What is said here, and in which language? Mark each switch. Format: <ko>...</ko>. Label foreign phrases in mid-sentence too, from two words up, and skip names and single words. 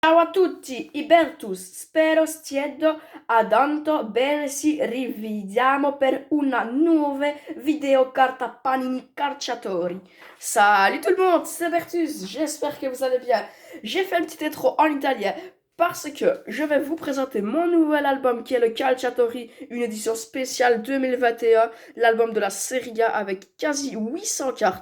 <it>Ciao a tutti, Ibertus, spero stiate andando bene, ci rivediamo per una nuova</it> <fr>vidéo carte à</fr> <it>Panini Calciatori.</it> <fr>Salut tout le monde, c'est Bertus, j'espère que vous allez bien. J'ai fait un petit intro en italien parce que je vais vous présenter mon nouvel album qui est le Calciatori, une édition spéciale 2021, l'album de la Serie A avec quasi 800 cartes.</fr>